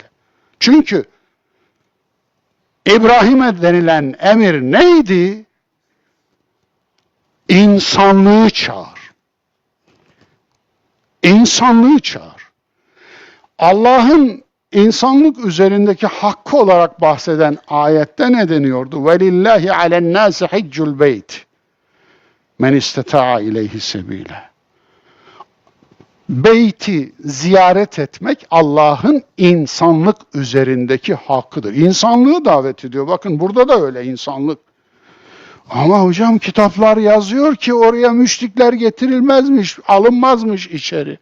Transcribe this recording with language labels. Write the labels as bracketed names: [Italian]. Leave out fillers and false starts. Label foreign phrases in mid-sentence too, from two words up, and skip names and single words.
[Turkish] Çünkü İbrahim'e denilen emir neydi? İnsanlığı çağır. İnsanlığı çağır. Allah'ın insanlık üzerindeki hakkı olarak bahseden ayette ne deniyordu? [Arabic] وَلِلَّهِ عَلَى النَّاسِ حِجُّ الْبَيْتِ مَنْ اِسْتَطَاعَ اِلَيْهِ سَب۪يلًا. [Turkish] Beyti ziyaret etmek Allah'ın insanlık üzerindeki hakkıdır. İnsanlığı davet ediyor. Bakın burada da öyle insanlık. Ama hocam kitaplar yazıyor ki oraya müşrikler getirilmezmiş, alınmazmış içeri.